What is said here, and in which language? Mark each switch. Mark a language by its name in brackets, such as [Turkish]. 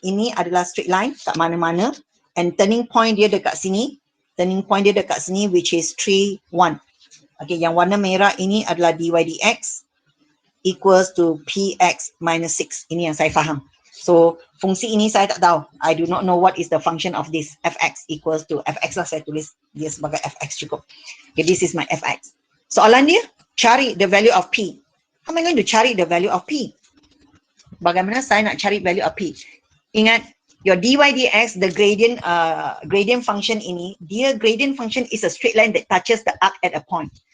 [Malay] Ini adalah straight line kat mana-mana. And turning point dia dekat sini. Turning point dia dekat sini [English] which is [Malay] 3, 1. Okay, yang warna merah ini adalah dy dx [English] equals to [Malay] px minus 6. Ini yang saya faham. So, fungsi ini saya tak tahu. [English] I do not know what is the function of this. Fx equals to fx lah, [Malay] saya tulis dia sebagai fx cukup. [English] Okay, this is my fx. [Malay] Soalan dia, cari [English] the value of p. How am I going to [Malay] cari [English] the value of p? [Malay] Bagaimana saya nak cari [English] value of p? [Malay] Ingat, [English] your dy dx, the gradient function ini, dia gradient function is a straight line that touches the arc at a point.